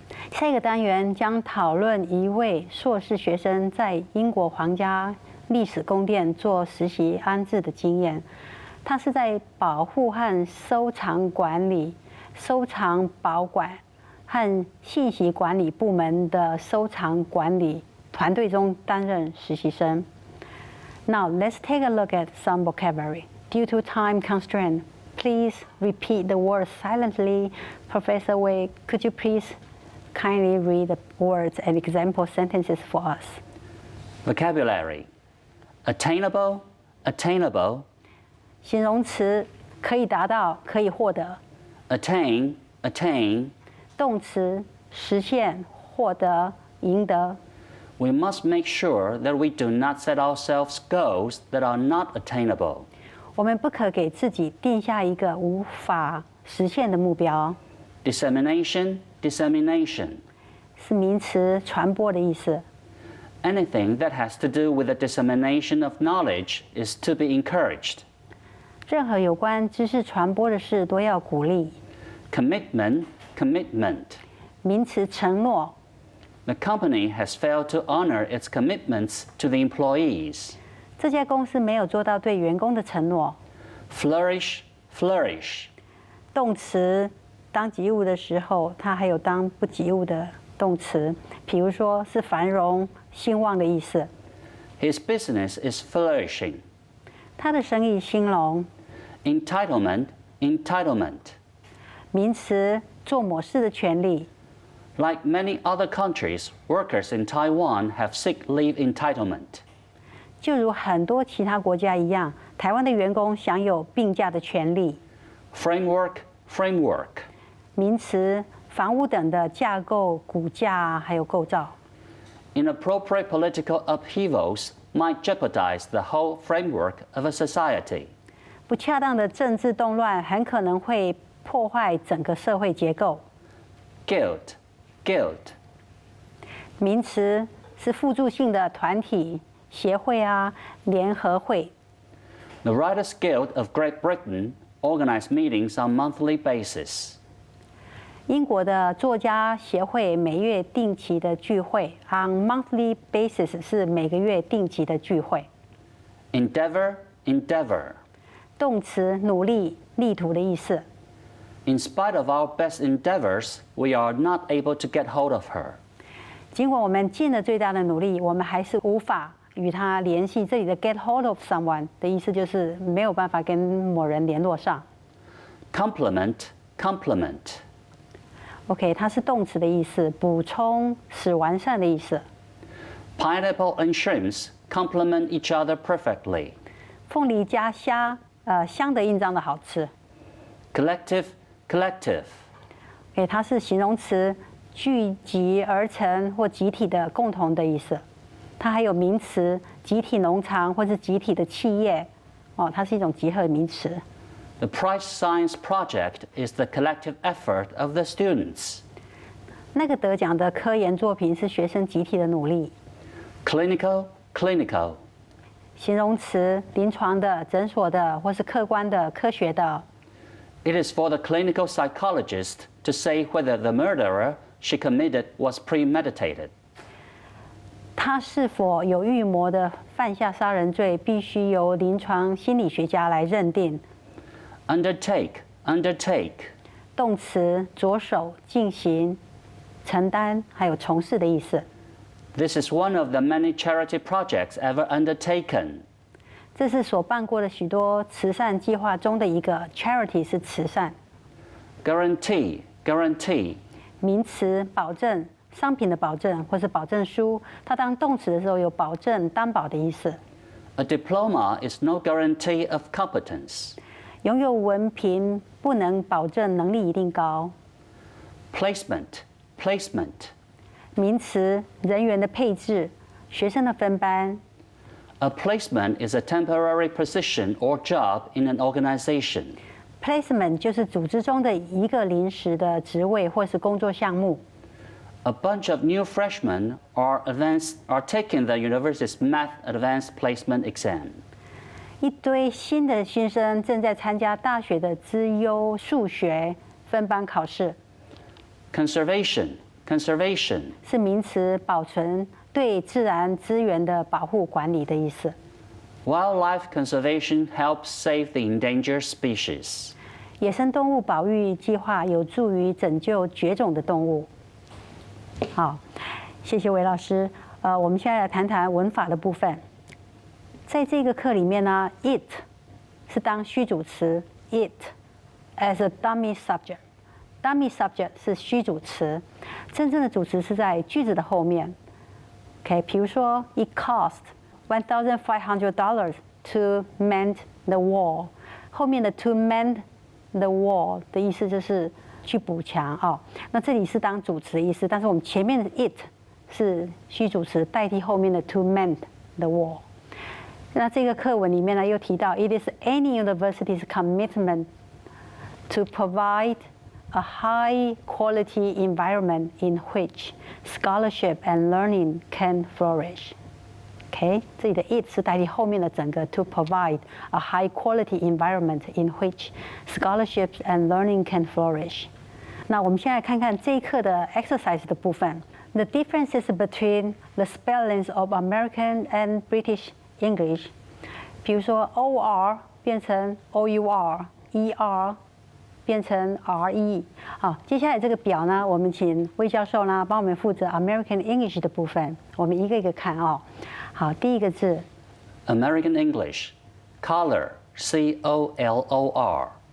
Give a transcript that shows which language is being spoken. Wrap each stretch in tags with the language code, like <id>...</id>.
<zh>下一个单元将讨论一位硕士学生在英国皇家历史宫殿做实习安置的经验。他是在保护和收藏管理、收藏保管和信息管理部门的收藏管理团队中担任实习生。</zh> <en>Now let's take a look at some vocabulary. Due to time constraint, please repeat the words silently. Professor Wei, could you please kindly read the words and example sentences for us? Vocabulary. Attainable, attainable.</en> <zh>形容词可以达到，可以获得。</zh> <en>Attain, attain.</en> <zh>动词实现、获得、赢得。</zh> <en>We must make sure that we do not set ourselves goals that are not attainable.</en> <zh>我们不可给自己定下一个无法实现的目标。</zh> <en>Dissemination, dissemination.</en> <zh>是名词传播的意思。</zh> <en>Anything that has to do with the dissemination of knowledge is to be encouraged.</en> <zh>任何有关知识传播的事都要鼓励。</zh> <en>Commitment, commitment.</en> <zh>名词承诺。</zh> <en>The company has failed to honor its commitments to the employees.</en> <zh>这家公司没有做到对员工的承诺。</zh> <en>Flourish, flourish.</en> <zh>动词当及物的时候，它还有当不及物的动词，比如说是繁荣、兴旺的意思。</zh> <en>His business is flourishing.</en> <zh>他的生意兴隆。</zh> <en>Entitlement, entitlement.</en> <zh>名词做某事的权利。</zh> <en>Like many other countries, workers in Taiwan have sick leave entitlement.</en> <zh>就如很多其他国家一样，台湾的员工享有病假的权利。</zh> <en>Framework, framework.</en> <zh>名词房屋等的架构、骨架还有构造。</zh> <en>Inappropriate political upheavals might jeopardize the whole framework of a society.</en> <zh>不恰当的政治动乱很可能会破坏整个社会结构。</zh> <en>Guild, guild.</en> <zh>名词是辅助性的团体、协会啊、联合会。</zh> <en>The Writers' Guild of Great Britain organize meetings on monthly basis.</en> <zh>英国的作家协会每月定期的聚会 ，</zh> <en>on monthly basis</en> <zh>是每个月定期的聚会。</zh> <en>Endeavor, endeavor.</en> <zh>动词努力、力图的意思。</zh> <en>In spite of our best endeavors, we are not able to get hold of her.</en> <zh>尽管我们尽了最大的努力，我们还是无法与他联系。这里的</zh> <en>get hold of someone</en> <zh>的意思就是没有办法跟某人联络上。</zh> <en>Complement, complement.</en> <zh>OK， 它是动词的意思，补充、使完善的意思。</zh> <en>Pineapple and shrimps complement each other perfectly.</en> <zh>凤梨加虾，相得益彰的好吃。</zh> <en>Collective, collective.</en> <zh>OK， 它是形容词，聚集而成或集体的、共同的意思。它还有名词，集体农场或是集体的企业，哦，它是一种集合名词。</zh> <en>The Price Science Project is the collective effort of the students.</en> <zh>那个得奖的科研作品是学生集体的努力。</zh> <en>Clinical, clinical.</en> <zh>形容词，临床的、诊所的，或是客观的、科学的。</zh> <en>It is for the clinical psychologist to say whether the murderer she committed was premeditated.</en> <zh>他是否有预谋的犯下杀人罪，必须由临床心理学家来认定。</zh> <en>Undertake, undertake.</en> <zh>动词着手、进行、承担，还有从事的意思。</zh> <en>This is one of the many charity projects ever undertaken.</en> <zh>这是所办过的许多慈善计划中的一个 ，charity 是慈善。</zh> <en>Guarantee, guarantee.</en> <zh>名词保证、商品的保证或是保证书，它当动词的时候有保证、担保的意思。</zh> <en>A diploma is no guarantee of competence.</en> <zh>拥有文凭不能保证能力一定高。</zh> <en>Placement, placement.</en> <zh>名词人员的配置、学生的分班。</zh> <en>A placement is a temporary position or job in an organization.</en> <zh>Placement 就是组织中的一个临时的职位或是工作项目。</zh> <en>A bunch of new freshmen are taking the university's math advanced placement exam.</en> <zh>一堆新的新生正在参加大学的资优数学分班考试。</zh> <en>Conservation, conservation.</en> <zh>是名词，保存，对自然资源的保护管理的意思。</zh> <en>Wildlife conservation helps save the endangered species.</en> <zh>野生动物保育计划有助于拯救绝种的动物。好，谢谢韦老师。我们现在来谈谈文法的部分。在这个课里面呢 ，it 是当虚主词 ，</zh> <en>it as a dummy subject。 dummy subject</en> <zh>是虚主词，真正的主词是在句子的后面。</zh> <en>OK，</en> <zh>比如说</zh> <en>，it cost $1,500 to mend the wall。</en> <zh>后面的</zh> <en>to mend the wall</en> <zh>的意思就是去补墙哦。那这里是当主词的意思，但是我们前面的 it 是虚主词，代替后面的</zh> <en>to mend the wall。</en> <zh>那这个课文里面呢，又提到</zh> <en>it is any university's commitment to provide a high quality environment in which scholarship and learning can flourish. OK，</en> <zh>这里的</zh> <en>it</en> <zh>是代替后面的整个</zh> <en>to provide a high quality environment in which scholarships and learning can flourish.</en> <zh>那我们现在看看这一课的 exercise 的部分。</zh> <en>The differences between the spellings of American and British English，</en> <zh>比如说</zh> <en>OR 变成 OUR，ER 变成 RE。</en> <zh>好，接下来这个表呢，我们请魏教授呢帮我们负责 American English 的部分，我们一个一个看哦。好，第一个字</zh> <en>American English, color, C-O-L-O-R.</en>